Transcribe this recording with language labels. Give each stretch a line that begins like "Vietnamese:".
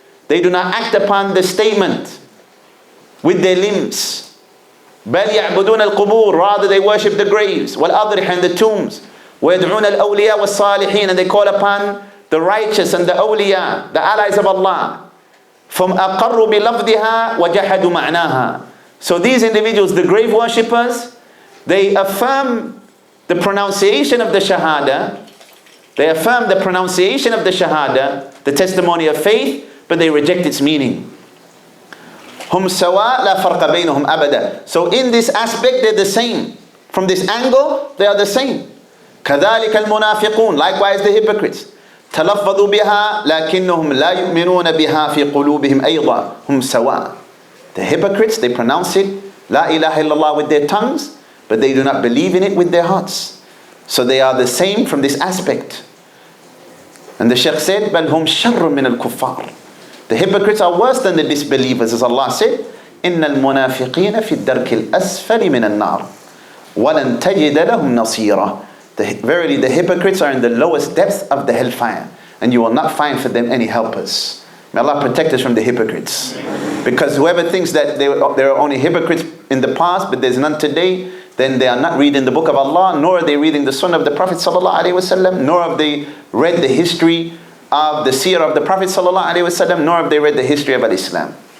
English: They do not act upon the statement with their limbs.
Arabic: بل يعبدون القبور,
English: rather they worship the graves,
Arabic: والأضرحة
English: and the tombs,
Arabic: ويدعون الأولياء والصالحين,
English: and they call upon the righteous and the awliya, the allies of Allah. From
Arabic: أقروا بلفظها وجحدوا معناها.
English: So these individuals, the grave worshippers, they affirm the pronunciation of the Shahada, they affirm the pronunciation of the Shahada, the testimony of faith, but they reject its meaning.
Arabic: هم سواء لا فرق بينهم أبدا.
English: So in this aspect they're the same. From this angle they are the same.
Arabic: كذلك المنافقون,
English: likewise the hypocrites.
Arabic: تلفظوا بها لكنهم لا يؤمنون بها في قلوبهم أيضا هم سواء.
English: The hypocrites, they pronounce it لا إله إلا الله with their tongues, but they do not believe in it with their hearts. So they are the same from this aspect. And the Shaykh said
Arabic: بل هم شر من الكفار.
English: The hypocrites are worse than the disbelievers, as Allah said,
Arabic: إن المنافقين في الدرك الأسفل من النار ولن تجد لهم نصيرا.
English: Verily the hypocrites are in the lowest depths of the hellfire, and you will not find for them any helpers. May Allah protect us from the hypocrites. Because whoever thinks that there are only hypocrites in the past, but there's none today, then they are not reading the book of Allah, nor are they reading the Sunnah of the Prophet ﷺ, nor have they read the history of the seerah of the Prophet ﷺ, nor have they read the history of Islam.